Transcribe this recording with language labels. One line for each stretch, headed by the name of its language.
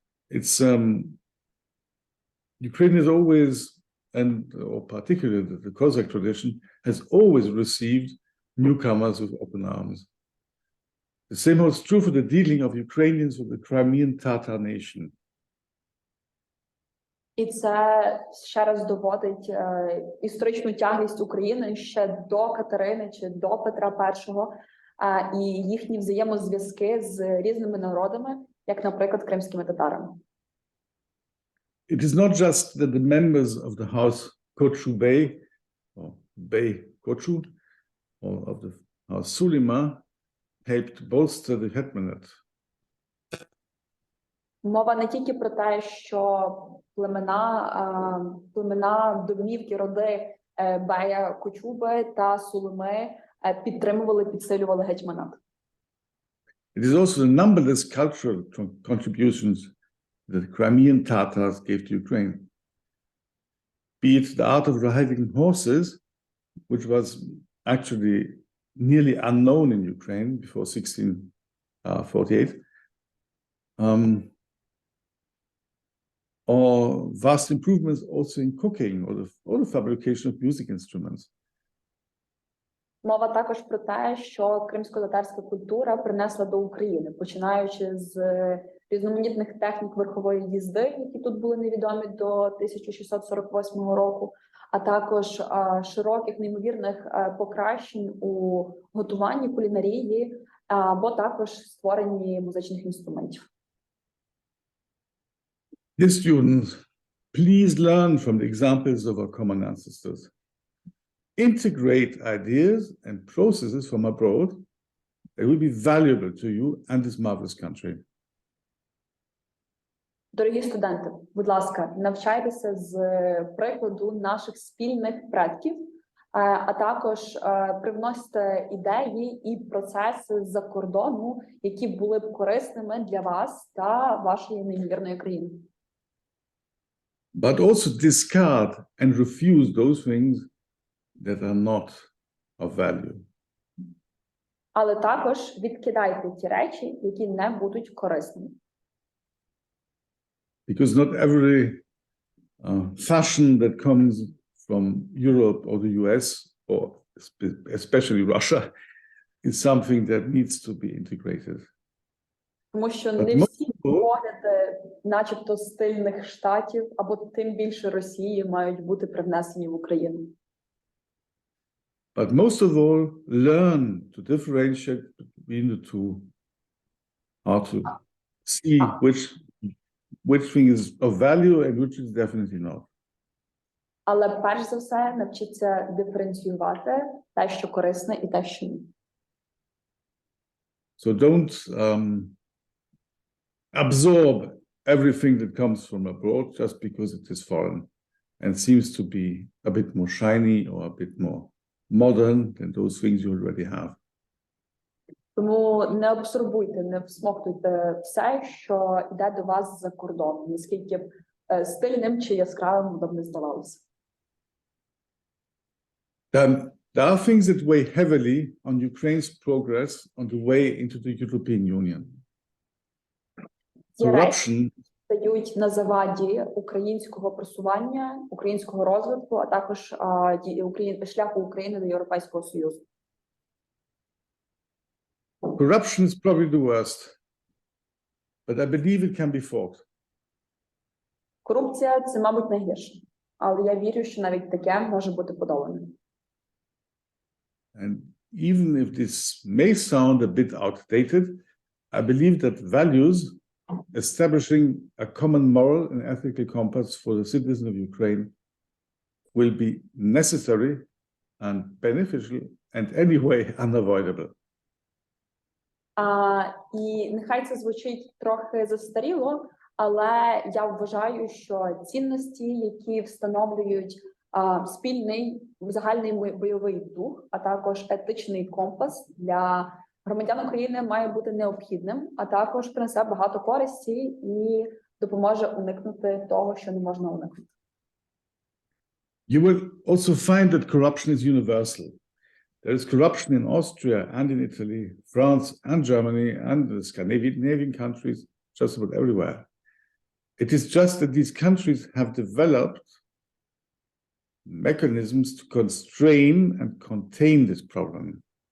English: It's Ukraine is always, or particularly the Cossack tradition, has always received newcomers with open arms. The same holds true for the dealing of Ukrainians with the Crimean Tatar nation.
Ukrainian: І це ще раз доводить історичну тяглість України ще до Катерини чи до Петра І, і їхні взаємозв'язки з різними народами, як, наприклад, кримськими татарами.
English: It is not just that the members of the house Kochu Bey, or Bey Kochu, or of the house Sulima helped bolster the Hetmanate.
Ukrainian: Мова не тільки про те, що племена домівки, роди Бея Кочуби та Сулими підтримували, підсилювали гетьманат.
English: It is also the numberless cultural contributions that the Crimean Tatars gave to Ukraine. Be it the art of riding horses, which was actually nearly unknown in Ukraine before 1648, or vast improvements also in cooking or the fabrication of music instruments.
Ukrainian: Мова також про те, що кримсько-татарська культура принесла до України, починаючи з різноманітних технік верхової їзди, які тут були невідомі до 1648 року, а також широких неймовірних покращень у готуванні, кулінарії, або також створенні музичних інструментів.
English: Dear students, please learn from the examples of our common ancestors. Integrate ideas and processes from abroad that will be valuable to you and this marvelous country.
Ukrainian: Дорогі студенти, будь ласка, навчайтеся з прикладу наших спільних предків, а також привносьте ідеї і процеси з-за кордону, які були б корисними для вас та вашої неймовірної країни.
English: But also discard and refuse those things that are not of value.
Ukrainian: Але також відкидайте ті речі, які не будуть корисними.
English: Because not every fashion that comes from Europe or the US, or especially Russia, is something that needs to be integrated.
Ukrainian: Тому що не всі погляди, начебто стильних штатів, або тим більше Росії, мають бути привнесені в Україну.
English: But most of all, learn to differentiate between the two, how to see which thing is of value and which is definitely not.
Ukrainian: Але перш за все навчіться диференціювати те, що корисне, і те, що ні.
English: So don't absorb everything that comes from abroad just because it is foreign and seems to be a bit more shiny or a bit more modern than those things you already have.
Ukrainian: Тому не абсорбуйте, не всмоктуйте все, що йде до вас з-за кордону, наскільки б стильним чи яскравим вам не здавалося.
English: There are things that weigh heavily on Ukraine's progress on the way into the European Union.
Ukrainian: Ці речі
English: corruption
Ukrainian: стають на заваді українського просування, українського розвитку, а також шляху України до Європейського Союзу.
English: Corruption is probably the worst, but I believe it can be fought.
Ukrainian: Корупція – це, мабуть, найгірше. Але я вірю, що навіть таке може бути подолане.
English: And even if this may sound a bit outdated, I believe that values, establishing a common moral and ethical compass for the citizens of Ukraine, will be necessary and beneficial and anyway unavoidable.
Ukrainian: І нехай це звучить трохи застаріло, але я вважаю, що цінності, які встановлюють спільний загальний бойовий дух, а також етичний компас для громадян України, має бути необхідним, а також принесе багато користі і допоможе уникнути того, що не можна уникнути.
English: You will also find that corruption is universal. There is corruption in Austria and in Italy, France and Germany and the Scandinavian countries, just about everywhere. It is just that these countries have developed mechanisms to constrain and contain this problem.